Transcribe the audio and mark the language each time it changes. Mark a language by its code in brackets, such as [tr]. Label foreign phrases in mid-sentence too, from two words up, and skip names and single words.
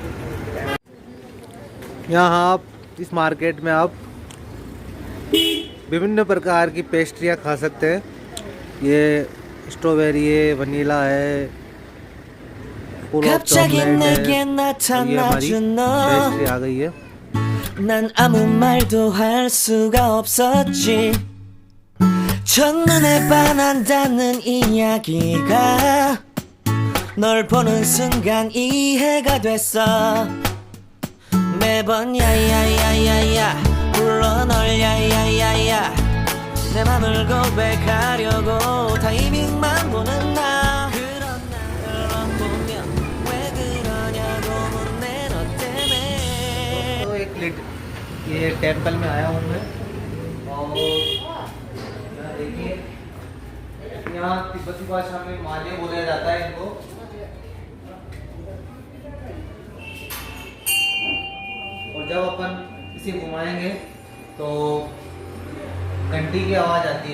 [hi] यहाँ आप इस मार्केट में आप विभिन्न प्रकार की पेस्ट्रियाँ खा सकते हैं। ये स्ट्रॉबेरी है, वनीला है, [en] full of chocolate [hi] है। ये हमारी पेस्ट्री आ गई है। [ko] 난 아무 말도 할 수가 없었지. 첫눈에 반한다는 이야기가 널 보는 순간 이해가 됐어. 매번 야야야야야 불러 널 야야야야 내 맘을 고백하려고 타이밍만 보는 나. 그런 나를 보면 왜 그러냐고 묻네 너 때문에. [hi] तो ये टेम्पल में आया हूँ मैं और यहाँ देखिए, यहाँ तिब्बती भाषा में माले बोला जाता है इनको। और जब अपन इसे घुमाएंगे तो घंटी की आवाज़ आती है।